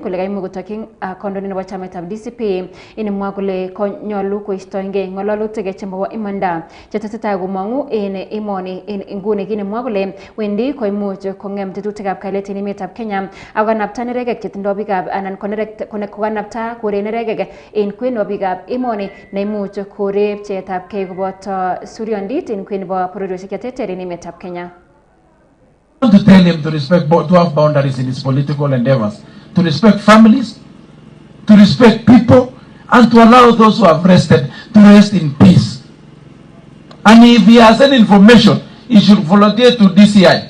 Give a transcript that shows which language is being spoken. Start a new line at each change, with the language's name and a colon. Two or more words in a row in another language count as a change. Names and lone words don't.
Kalenjin: kole kaimuch kotokyin kandoindet nebo chamaitab DCP nemwoe kole nyolu koistoengei ng'ololutik chemobo imanda chetesetai komong'u en emoni en nguni kinemwoe kole wendi koimuch kong'em tetutikab kalyet en emetab Kenya ak konapta neregek chetindoi biikab anan kokanapta koree neregek en kwen nebo biikab emoni neimuch koree pcheetabgei koboto suryondit en kwen nebo bororiosiek cheterter en emetab Kenya.
English: I want to tell him to respect, to have boundaries in his political endeavors, to respect families, to respect people, and to allow those who have rested to rest in peace. And if he has any information, he should volunteer to DCI.